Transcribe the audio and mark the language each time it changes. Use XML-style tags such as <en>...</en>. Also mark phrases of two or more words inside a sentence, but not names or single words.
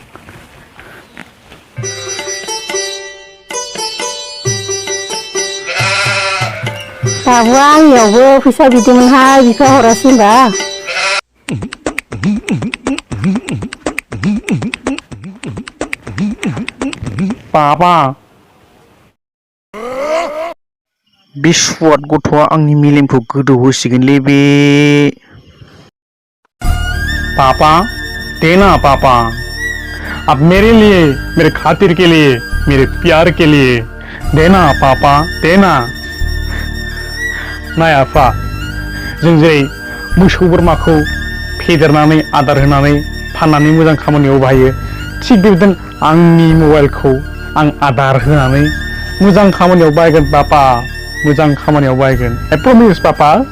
<brx>बाबुआ आंनियावबो फैसा बिदोंमोनहाय बिफा हरासै होनबा बाबा बे सुवाद गथ'आ आंनि मेलेमखौ गोदौ होसिगोनलै बे</brx> <hi>पापा देना पापा अब मेरे लिए मेरे खातिर के लिए मेरे प्यार के लिए देना पापा देना</hi> <brx>नाय आफा जों जेरै मोसौ बोरमाखौ फेदेरनानै आदार होनानै फाननानै मोजां खामानियाव बाहायो थिग बेबायदिनो आंनि मबाइलखौ आं आदार होनानै मोजां खामानियाव बाहायगोन पापा मोजां खामानियाव बाहायगोन</brx> <en>I promise</en> <brx>पापा</brx>